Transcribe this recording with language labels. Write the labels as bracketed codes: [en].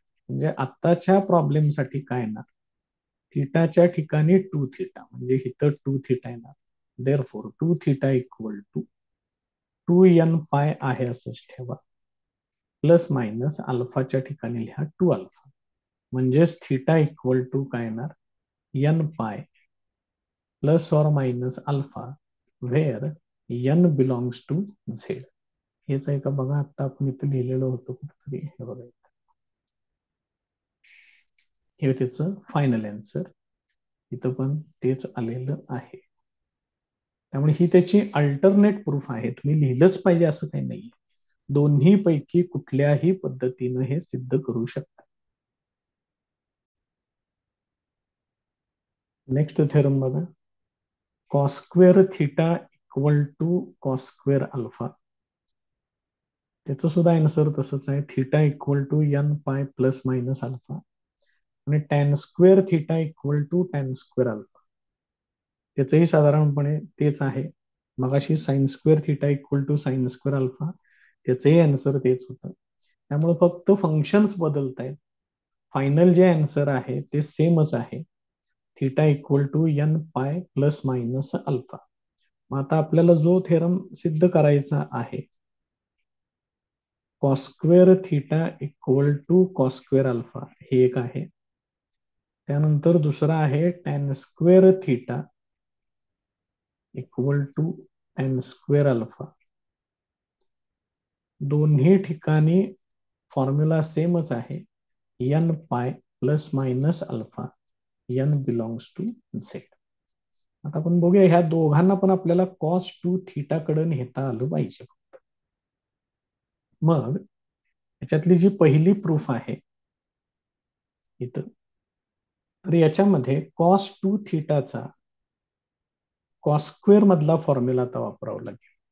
[mr] म्हणजे आत्ताच्या प्रॉब्लेमसाठी काय येणार? थिटाच्या ठिकाणी 2 थिटा म्हणजे इथं 2 थिटा येणार. Therefore [en] 2 theta equal to 2n pi [mr] आहे असंच ठेवा, प्लस मायनस अल्फाच्या ठिकाणी लिहा 2 अल्फा. म्हणजेच थिटा इक्वल टू काय येणार? [en] N pi plus और minus alpha where n belongs to Z. [mr] हेच आहे का बघा. आता आपण इथं लिहिलेलं होतं कुठेतरी, हे बघा हे त्याचं फायनल आन्सर. इथं पण तेच आलेलं आहे. त्यामुळे ही त्याची अल्टरनेट प्रूफ आहे. तुम्ही लिहिलंच पाहिजे असं काही नाही. दोन्ही पैकी कुठल्याही पद्धतीनं हे सिद्ध करू शकता. नेक्स्ट थेरम बघा. [en] Cos square theta equal to cos square alpha. [mr] त्याचं सुद्धा आन्सर तसंच आहे. [en] theta equal to n pi plus minus alpha [mr] आणि [en] Tan square theta equal to tan square alpha. [mr] त्याचंही साधारणपणे तेच आहे. मगाशी [en] sine square theta equal to sine square alpha, [mr] त्याचंही आन्सर तेच होतं. त्यामुळे फक्त फंक्शन्स बदलत आहेत. फायनल जे आन्सर आहे ते सेमच आहे. [en] Theta equal to n pi plus minus alpha. [mr] मग आता आपल्याला जो थेरम सिद्ध करायचा आहे, [en] cos square theta equal to cos square alpha, [mr] हे एक आहे. त्यानंतर दुसरा आहे [en] Tan square theta equal to tan square alpha. [mr] दोन्ही ठिकाणी फॉर्म्युला सेमच आहे. [en] N pi plus minus alpha, n belongs to Z. [mr] आता आपण बघूया, ह्या दोघांना पण आपल्याला कॉस टू थिटा कडे नेता आलं पाहिजे. मग याच्यातली जी पहिली प्रूफ आहे इथं, तर याच्यामध्ये कॉस टू थिटाचा कॉस स्क्वेअर मधला फॉर्म्युला आता वापरावा लागेल.